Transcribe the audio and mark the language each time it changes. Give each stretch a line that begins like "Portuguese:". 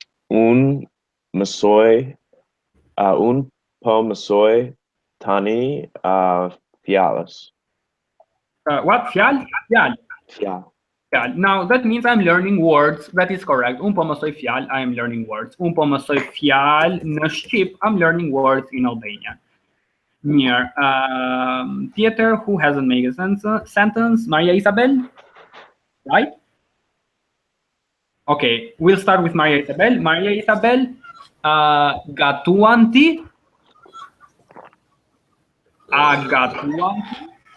Albanian: Un po mësoj tani fjalës.
English: What? Fjal?
Albanian: Fjal.
English: Now that means I'm learning words. That is correct.
Albanian: Un po mësoj fjal,
English: I am learning words.
Albanian: Un po mësoj fjal në Shqip,
English: I'm learning words in Albanian.
Albanian: Mirë.
English: Theater, who hasn't made a sentence? Maria Isabel? Right? Okay, we'll start with Maria Isabel.
Albanian: Maria Isabel, gatuan ti? Gatuan ti?